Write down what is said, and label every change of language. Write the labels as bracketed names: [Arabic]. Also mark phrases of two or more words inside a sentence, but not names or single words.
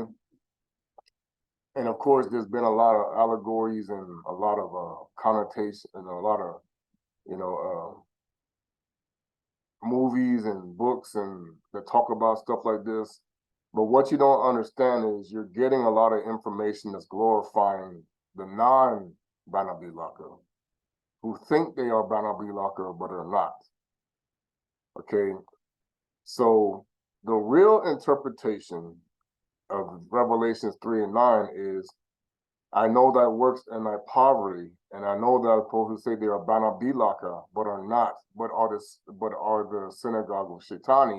[English] And of course, there's been a lot of allegories and a lot of connotation and a lot of, movies and books and that talk about stuff like this. But what you don't understand is you're getting a lot of information that's glorifying the non-Bana Bilaka, who think they are Bana Bilaka but are not. Okay? So the real interpretation of Revelations 3 and 9 is, I know thy works and thy poverty, and I know that those who say they are Bana Bilaka, but are not, but are the synagogue of Shaitani.